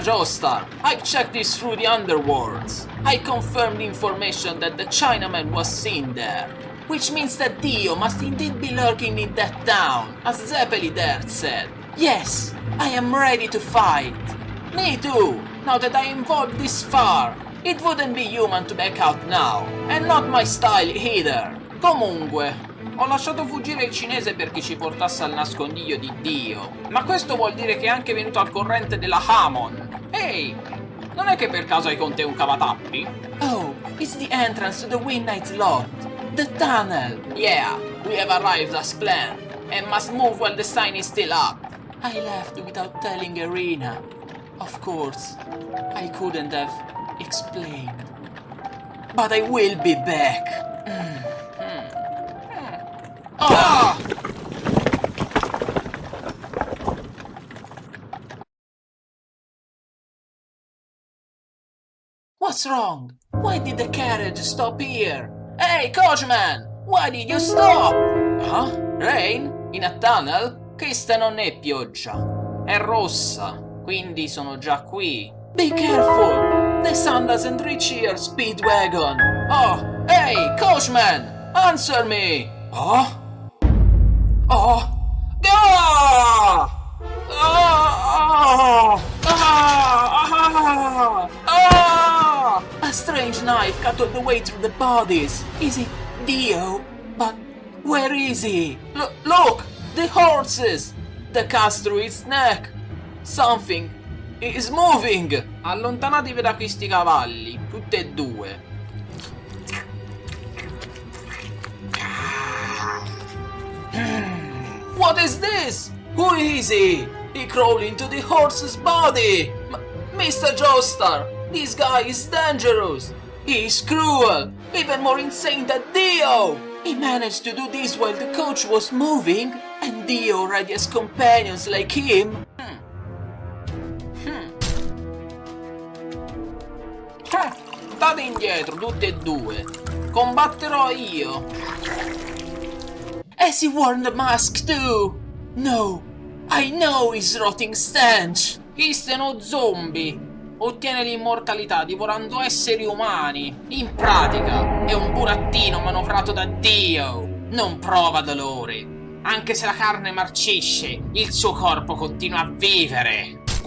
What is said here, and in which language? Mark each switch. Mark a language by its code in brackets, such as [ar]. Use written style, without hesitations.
[en] Joestar, I've checked this through the underworlds. I confirmed the information that the Chinaman was seen there. Which means that Dio must indeed be lurking in that town, as Zeppeli there said. Yes, I am ready to fight. Me too, now that I involved this far. It wouldn't be human to back out now, and not my style either. [it] Comunque, ho lasciato fuggire il cinese perché ci portasse al nascondiglio di Dio. Ma questo vuol dire che è anche venuto al corrente della Hamon. Ehi, Non è che per caso hai con te un cavatappi? [en] Oh, it's the entrance to the Midnight Lot. The tunnel. Yeah, we have arrived as planned, and must move while the sign is still up. I left without telling Erina. Of course, I couldn't have explained. But I will be back. Ah! What's wrong? Why did the carriage stop here? Hey, coachman! Why did you stop? Huh? Rain? In a tunnel? [it] Questa non è pioggia. È rossa, quindi sono già qui. [en] Be careful! The sun doesn't reach here, Speedwagon! Oh, hey, coachman! Answer me! Oh? Oh! Ah! Ah! Ah! Ah! A strange knife cut all the way through the bodies. Is it Dio? But where is he? Look! The horses! The cuts through its neck! Something is moving! [it] Allontanatevi da questi cavalli, tutti e due. [en] What is this? Who is he? He crawled into the horse's body! Mr. Joestar, this guy is dangerous! He is cruel! Even more insane than Dio! He managed to do this while the coach was moving, and Dio already has companions like him. [it] State indietro, tutti e due. Combatterò io. [en] Has he worn the mask too? No, I know his rotting stench. [it] Questo è uno zombie. Ottiene l'immortalità divorando esseri umani. In pratica, è un burattino manovrato da Dio. Non prova dolore. Anche se la carne marcisce, il suo corpo continua a vivere.